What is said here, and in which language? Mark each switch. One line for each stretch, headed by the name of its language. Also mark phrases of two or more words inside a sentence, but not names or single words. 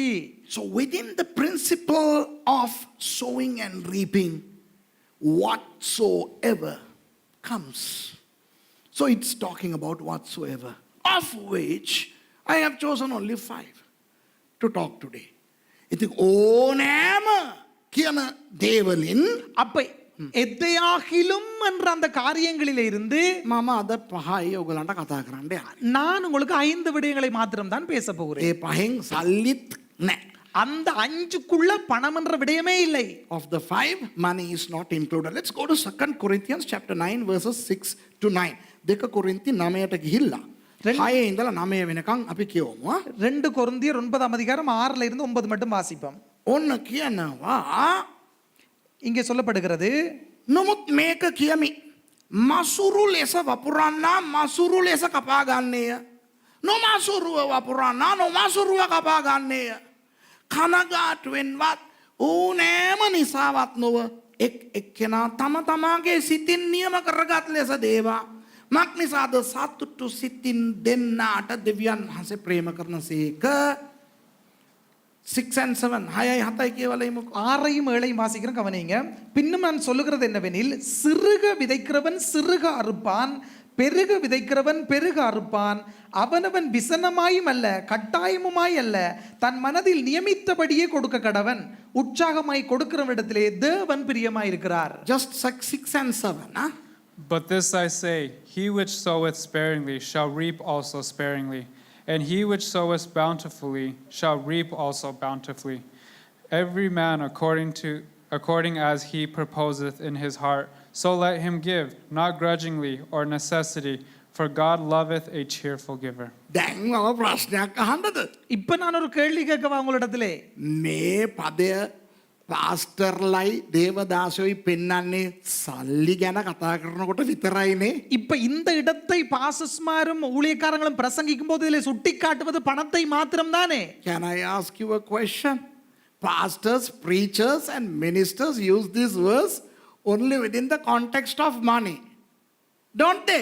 English: So within the principle of sowing and reaping, whatsoever comes. So it's talking about whatsoever, of which I have chosen only 5 to talk today.
Sinhala: ඉතින් ඕනෑම කියන දේවලින්
Tamil: அப்ப எதையாகிலும் என்ற அந்த காரியங்களிலே இருந்து
Sinhala: මම අද 5යි ඔයගලන්ට කතා කරන්න යන්නේ.
Tamil: நான் உங்களுக்கு 5 விடயங்களை மாத்திரம் தான் பேச போகிறேன்.
Sinhala: ඒ 5න් සල්ලිත් නැහැ.
Tamil: அந்த 5க்குள்ள பணம் என்ற விடயமே இல்லை.
English: Of the 5, money is not included. Let's go to 2 Corinthians chapter 9 verses 6 to 9.
Sinhala: 2 කොරින්ති 9ට ගිහිල්ලා 6 ඉඳලා 9 වෙනකන් අපි කියවමු.
Tamil: 2 கொரிந்தியர் 9ஆம் அதிகாரம் 6ல இருந்து 9 மட்டும் வாசிப்போம்.
Sinhala: ඔන්න කියනවා
Tamil: இங்கே சொல்லப்படுகிறது
Sinhala: නමුත් මේක කියමි. මසුරු ලෙස වපුරන්නා මසුරු ලෙස කපා ගන්නේය. නොමසුරුව වපුරන්නා නොමසුරුව කපා ගන්නේය. කනගාටුවෙන්වත් ඕනෑම නිසාවත් නොව එක් එක්කෙනා තම තමාගේ සිතින් නියම කරගත් ලෙස දේවා. මක් නිසාද සතුටු සිතින් දෙන්නාට දෙවියන් වහන්සේ ප්‍රේම කරනසේක. 6 and 7 6යි 7යි කියවලෙමුකෝ.
Tamil: 6ஐயும் 7ஐயும் வாசிக்கிறேன் கவனிங்க. பின்னும் நான் சொல்லுகிறது என்னவெனில் சிறுக விதைக்கிறவன் சிறுக அறுப்பான், பெருக விதைக்கிறவன் பெருக அறுப்பான். அவனவன் விசனமாயும் அல்ல கட்டாயமுமாய் அல்ல தன் மனதில் நியமித்தபடியே கொடுக்க கடவன். உற்சாகமாய் கொடுக்கிறவனிடத்திலே தேவன் பிரியமாயிருக்கிறார்.
English: Just 6 and 7. Huh? But this I say, he which soweth sparingly shall reap also sparingly, and he which soweth bountifully shall reap also bountifully. Every man according as he purposeth in his heart, so let him give, not grudgingly or necessity, for God loveth a cheerful giver.
Sinhala: දැන් මම ප්‍රශ්නයක් අහන්නද?
Tamil: இப்ப நான் ஒரு கேள்வி கேட்கவா உங்களிடத்திலே?
Sinhala: මේ පදය පාස්ටර්ලයි දේවදාසයෝයි පෙන්වන්නේ සල්ලි ගැන කතා කරනකොට විතරයිනේ.
Tamil: இப்ப இந்த இடத்தை பாசஸ்மாரும் ஊழியக்காரங்களும் பிரசங்கிக்கும் போது இதிலே சுட்டி காட்டுவது பணத்தை மாத்திரம் தானே?
English: Can I ask you a question? Pastors, preachers and ministers use this verse only within the context of money. Don't they?